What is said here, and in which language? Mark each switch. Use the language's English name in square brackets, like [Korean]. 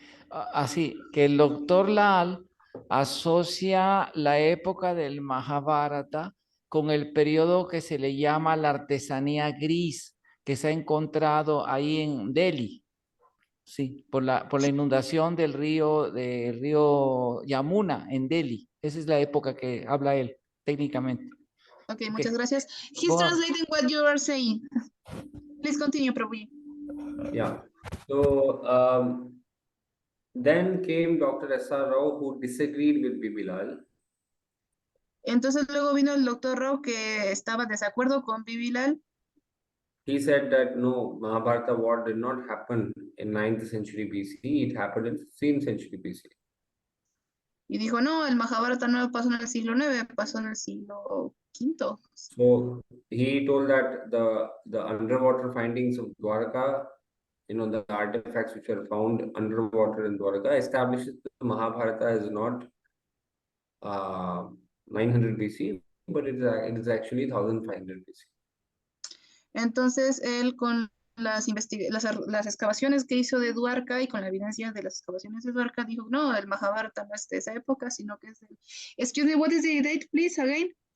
[Spanish] Así que el doctor Lal asocia la época del Mahabharata con el periodo que se le llama la artesanía gris, que se ha encontrado ahí en Delhi, sí, por la inundación del río Yamuna en Delhi. Esa es la época que habla él, técnicamente. Okay, muchas gracias. [English] He's translating what you are saying. Please continue, Prabhuji. Yeah. So then came Dr. S.R. Rao, who disagreed with Bibi Lal. [Spanish] Entonces luego vino el doctor Rao que estaba de desacuerdo con Bibi Lal. [English] He said that no, Mahabharata war did not happen in 9th century BC. It happened in 16th century BC. [Spanish] Y dijo, no, el Mahabharata no pasó en el siglo IX, pasó en el siglo V. [English] So he told that the underwater findings of Dwarka, the artifacts which are found underwater in Dwarka, establishes that the Mahabharata is not 900 BC, but it is actually 1500 BC. [Spanish] Entonces él con las excavaciones que hizo de Dwarka y con la evidencia de las excavaciones de Dwarka dijo, no, el Mahabharata no es de esa época, sino que es de... [English] Excuse me, what is the date, please, again?